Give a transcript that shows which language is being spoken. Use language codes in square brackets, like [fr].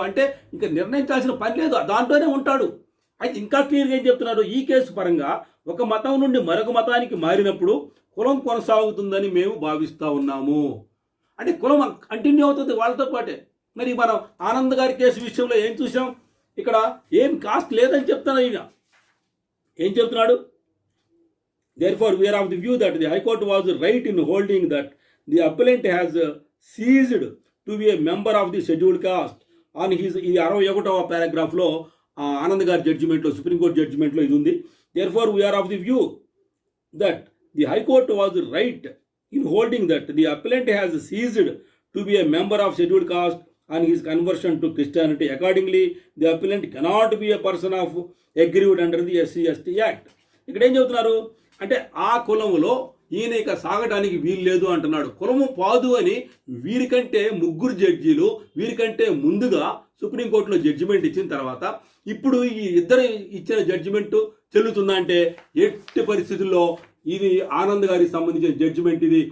[te] అంటే ఇంకా నిర్ణయించాల్సిన పని లేదు, దాంట్లోనే ఉంటాడు. అయితే ఇంకా క్లియర్గా ఏం చెప్తున్నారు, ఈ కేసు పరంగా ఒక మతం నుండి మరొక మతానికి మారినప్పుడు కులం కొనసాగుతుందని మేము భావిస్తూ ఉన్నాము. అంటే కులం కంటిన్యూ అవుతుంది వాళ్ళతో పాటే. మరి మనం ఆనంద్ గారి కేసు విషయంలో ఏం చూసాం, ఇక్కడ ఏం కాస్ట్ లేదని చెప్తున్నాడు. ఇక ఏం చెప్తున్నాడు, [en] therefore we are of the view that the High Court was right in holding that the appellant has ceased to be a member of the scheduled caste on his [te] ఈ 61వ పారాగ్రాఫ్లో ఆనంద్ గారి జడ్జిమెంట్లో, సుప్రీంకోర్టు జడ్జిమెంట్లో ఇది ఉంది. [en] therefore we are of the view that the High Court was right in holding that the appellant has ceased to be a member of scheduled caste on his conversion to Christianity. Accordingly, the appellant cannot be a person of aggrieved under the SC/ST Act. [te] ఇక్కడ ఏం చెబుతున్నారు అంటే, ఆ కులములో ఈయన ఇక సాగటానికి వీలు లేదు అంటున్నాడు. కులము పాదు అని వీరికంటే ముగ్గురు జడ్జీలు వీరికంటే ముందుగా సుప్రీంకోర్టులో జడ్జిమెంట్ ఇచ్చిన తర్వాత ఇప్పుడు ఈ ఇద్దరు ఇచ్చిన జడ్జిమెంట్ చెల్లుతుందా అంటే ఎట్టి పరిస్థితుల్లో ఇది ఆనంద్ గారికి సంబంధించిన జడ్జిమెంట్.